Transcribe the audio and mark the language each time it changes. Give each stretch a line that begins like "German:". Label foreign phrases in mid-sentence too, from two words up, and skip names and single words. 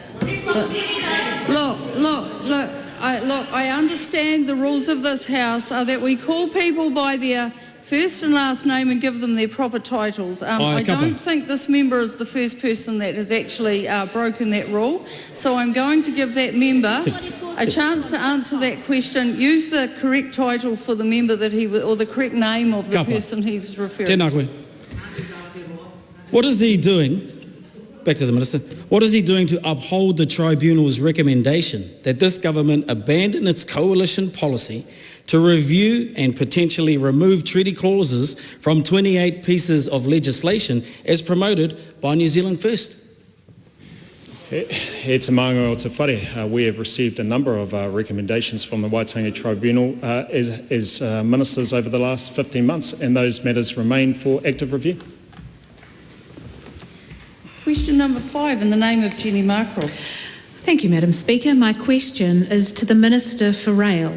English: Look, I understand the rules of this House are that we call people by their first and last name and give them their proper titles. I don't think this member is the first person that has actually broken that rule. So I'm going to give that member a chance to answer that question. Use the correct title for the member that or the correct name of the person he's referring to.
Māori: Tēnā koe.
English: What is he doing? Back to the Minister. What is he doing to uphold the Tribunal's recommendation that this government abandon its coalition policy to review and potentially remove treaty clauses from 28 pieces of legislation as promoted by New Zealand First?
Māori: He te māngai o te whare.
English: We have received a number of recommendations from the Waitangi Tribunal as ministers over the last 15 months, and those matters remain for active review. Question number 5 in the name of Jenny Markroff. Thank you, Madam Speaker. My question is to the Minister for Rail.